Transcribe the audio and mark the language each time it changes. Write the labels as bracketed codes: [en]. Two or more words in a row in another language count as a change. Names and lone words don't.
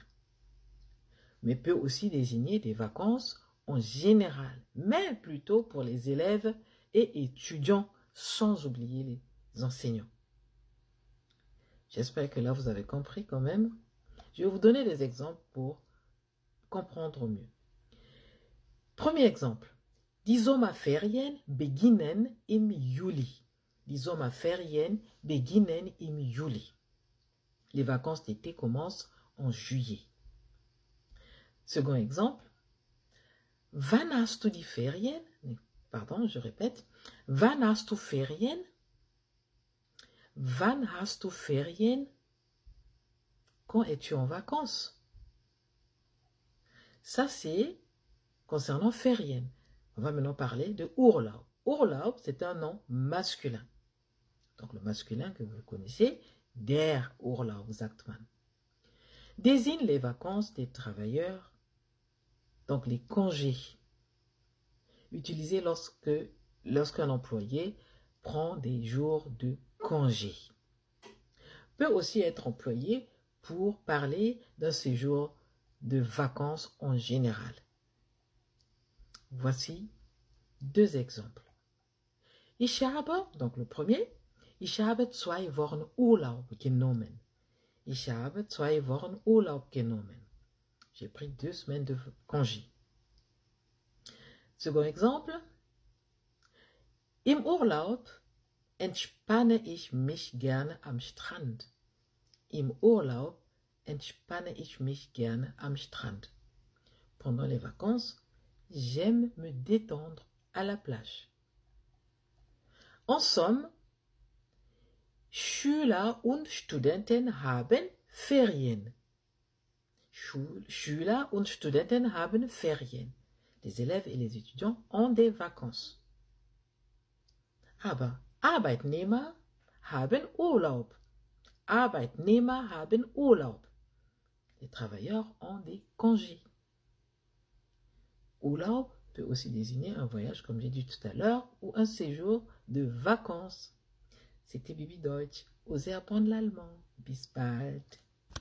[fr] Mais peut aussi désigner des vacances en général, mais plutôt pour les élèves et étudiants, sans oublier les enseignants. J'espère que là vous avez compris quand même. Je vais vous donner des exemples pour comprendre mieux. Premier exemple. [de] Die Sommerferien beginnen im Juli. Die Sommerferien beginnen im Juli. [fr] Les vacances d'été commencent en juillet. Second exemple. [de] Wann hast du die Ferien? [fr] Pardon, je répète. [de] Wann hast du Ferien? Wann hast du Ferien? [fr] Quand es-tu en vacances? Ça, c'est concernant Ferien. On va maintenant parler de Urlaub. Urlaub, c'est un nom masculin. Donc, le masculin que vous connaissez, [de] der Urlaub, sagt man. [fr] Désigne les vacances des travailleurs, donc les congés, utilisés lorsqu'un employé prend des jours de congé. Peut aussi être employé pour parler d'un séjour de vacances en général. Voici deux exemples. [de] Ich habe, [fr] donc le premier, [de] ich habe 2 Wochen Urlaub genommen. Ich habe 2 Wochen Urlaub genommen. [fr] J'ai pris 2 semaines de congé. Second exemple. [de] Im Urlaub entspanne ich mich gerne am Strand. Im Urlaub entspanne ich mich gerne am Strand. [fr] Pendant les vacances, j'aime me détendre à la plage. En somme, [de] Schüler und Studenten haben Ferien. Schüler und Studenten haben Ferien. [fr] Les élèves et les étudiants ont des vacances. [de] Aber Arbeitnehmer haben Urlaub. Arbeitnehmer haben Urlaub. [fr] Les travailleurs ont des congés. Urlaub peut aussi désigner un voyage, comme j'ai dit tout à l'heure, ou un séjour de vacances. C'était Bibi Deutsch. Osez apprendre l'allemand. [de] Bis bald.